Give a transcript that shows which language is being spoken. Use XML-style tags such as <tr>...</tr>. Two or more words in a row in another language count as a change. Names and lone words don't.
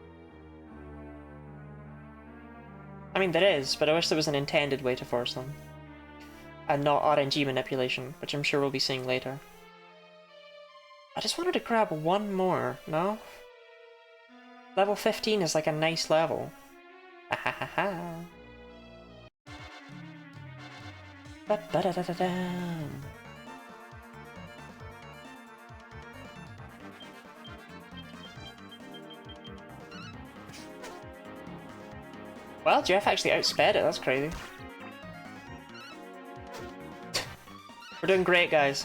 <en>I mean there is, but I wish there was an intended way to force them. And not RNG manipulation, which I'm sure we'll be seeing later. I just wanted to grab one more, no? Level 15 is like a nice level. Ha ha ha ha. Ba ba da da da da. Well, Jeff actually outsped it, that's crazy. We're doing great, guys.</en>